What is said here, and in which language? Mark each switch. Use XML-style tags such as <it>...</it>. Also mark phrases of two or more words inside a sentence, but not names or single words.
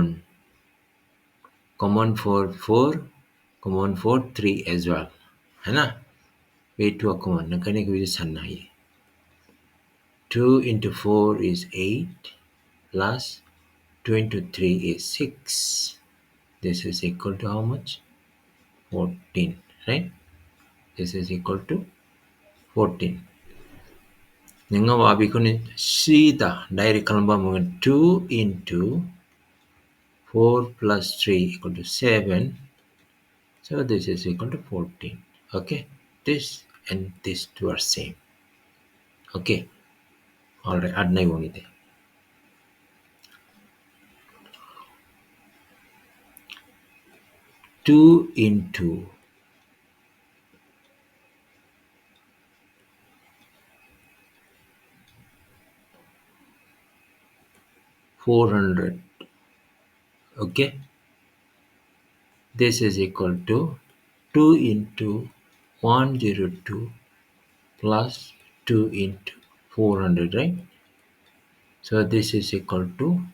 <en>common for 4 common for 3 as well</en> <hi>है ना</hi> <en>वे 2 are common</en> <brx>नंखायनो बेखौ साननो हायो</brx> <en>2 into 4 is 8 plus 2 into 3 is 6 this is equal to how much 14 right this is equal to 14</en> <brx>नोङो बेखौनो सिदा डाइरेक्ट खालामबा मोनगोन</brx> <en>2 into 4 plus 3 equal to 7 so this is equal to 14 okay this and this two are same okay all right add</en> <brx>नायबावनि दे</brx> <en>2 into 400 okay this is equal to 2 into 102 plus 2 into 400 right so this is equal to</en>